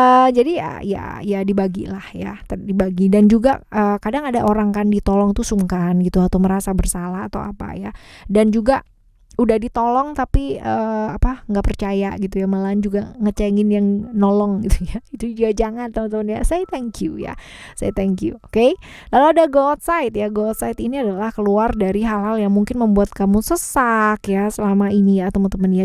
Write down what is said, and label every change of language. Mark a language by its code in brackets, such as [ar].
[id] Jadi ya dibagilah ya, dibagi. Dan juga kadang ada orang kan ditolong tuh sungkan gitu atau merasa bersalah atau apa ya, dan juga udah ditolong tapi nggak percaya gitu ya, malahan juga ngecengin yang nolong gitu ya. Itu juga jangan, teman-teman ya. [en] Say thank you ya, say thank you. [id] Oke. Lalu ada go outside ya. Go outside ini adalah keluar dari hal-hal yang mungkin membuat kamu sesak ya selama ini ya, teman-teman ya.